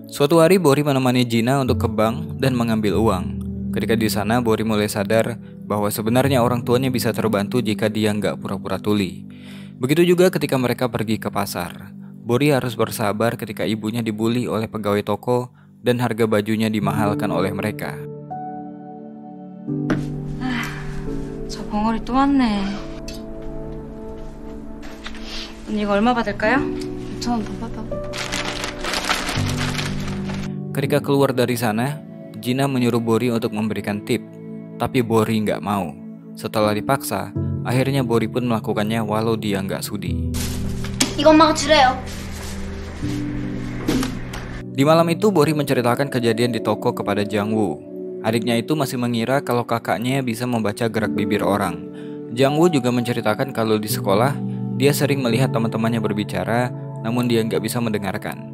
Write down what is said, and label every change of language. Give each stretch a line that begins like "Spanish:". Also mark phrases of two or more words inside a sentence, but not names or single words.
Indonesian: Suatu hari Bori menemani Jina untuk ke bank dan mengambil uang. Ketika di sana, Bori mulai sadar bahwa sebenarnya orang tuanya bisa terbantu jika dia nggak pura-pura tuli. Begitu juga ketika mereka pergi ke pasar. Bori harus bersabar ketika ibunya dibully oleh pegawai toko dan harga bajunya dimahalkan oleh mereka.
Korean: 저 벙어리 또 왔네. 언니 이거 얼마 받을까요? 2,000원 더 받아.
Indonesian: Ketika keluar dari sana, Jina menyuruh Bori untuk memberikan tip, tapi Bori nggak mau. Setelah dipaksa, akhirnya Bori pun melakukannya walau dia nggak sudi.
Korean: 이거 엄마가 주래요.
Indonesian: Di malam itu, Bori menceritakan kejadian di toko kepada Jangwoo. Adiknya itu masih mengira kalau kakaknya bisa membaca gerak bibir orang. Jangwoo juga menceritakan kalau di sekolah, dia sering melihat teman-temannya berbicara, namun dia nggak bisa mendengarkan.